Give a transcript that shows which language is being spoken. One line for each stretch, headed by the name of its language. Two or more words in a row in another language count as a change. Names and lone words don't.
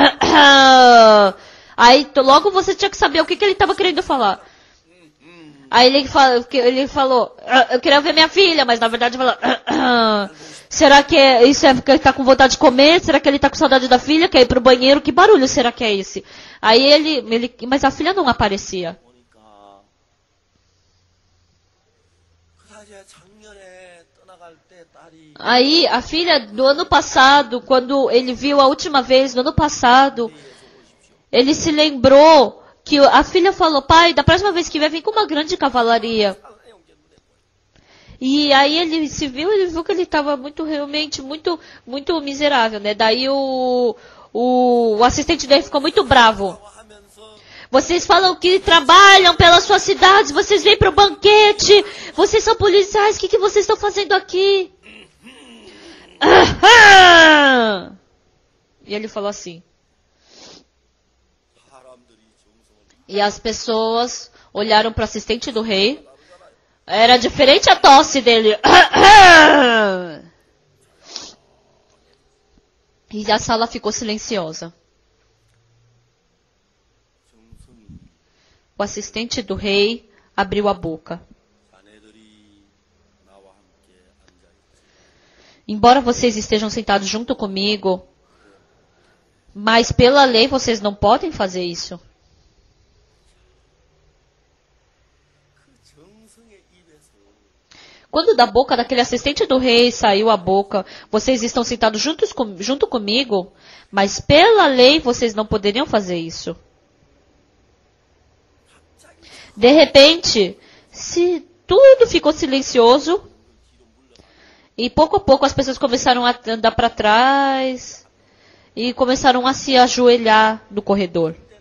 Portuguese: Aí logo você tinha que saber o que ele estava querendo falar. Aí ele falou, eu queria ver minha filha, mas na verdade falou, será que isso é porque ele está com vontade de comer? Será que ele está com saudade da filha? Quer ir pro banheiro? Que barulho será que é esse? Aí mas a filha não aparecia.
Korean: 보니까 그 사실 작년에 떠나갈 때 딸이
Portuguese: Aí a filha do ano passado, quando ele viu a última vez, no ano passado, ele se lembrou que a filha falou, pai, da próxima vez que vier, vem com uma grande cavalaria. E aí ele viu que ele estava realmente muito miserável, né? Daí o assistente dele ficou muito bravo.
Korean: 하면서
Portuguese: Vocês falam que trabalham pelas suas cidades, vocês vêm pro banquete, vocês são policiais, o que vocês estão fazendo aqui? E ele falou assim.
Korean: 사람들이 정성을
Portuguese: E as pessoas olharam para o assistente do rei. Era diferente a tosse dele. E a sala ficou silenciosa.
Korean: 정성이
Portuguese: O assistente do rei abriu a boca.
Korean: 자네들이 나와 함께 앉아 있지.
Portuguese: Embora vocês estejam sentados junto comigo, mas pela lei vocês não podem fazer isso.
Korean: 그 정성의 입에서
Portuguese: Quando da boca daquele assistente do rei saiu a boca, vocês estão sentados junto comigo, mas pela lei vocês não poderiam fazer isso. De repente, se tudo ficou silencioso, e pouco a pouco as pessoas começaram a andar para trás, e começaram a se ajoelhar no corredor.